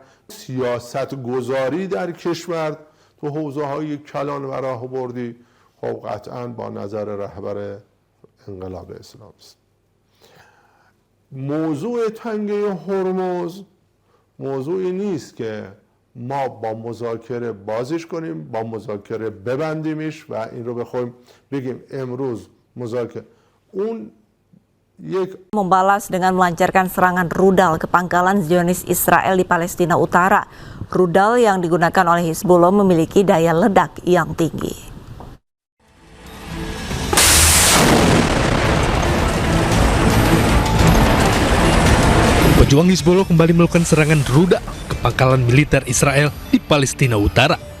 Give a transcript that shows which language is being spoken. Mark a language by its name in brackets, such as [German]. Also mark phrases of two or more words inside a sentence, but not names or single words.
[Persian] سیاست گذاری در کشور تو حوزه های کلان و راهبردی خب قطعا با نظر رهبر انقلاب اسلامی است. موضوع تنگه هرمز موضوعی نیست که ما با مذاکره بازش کنیم، با مذاکره ببندیمش و این رو بخوایم بگیم امروز مذاکره. اون [Indonesian] membalas dengan melancarkan serangan rudal ke pangkalan Zionis Israel di Palestina Utara. Rudal yang digunakan oleh Hizbullah memiliki daya ledak yang tinggi. Pejuang Hizbullah kembali melakukan serangan rudal ke pangkalan militer Israel di Palestina Utara.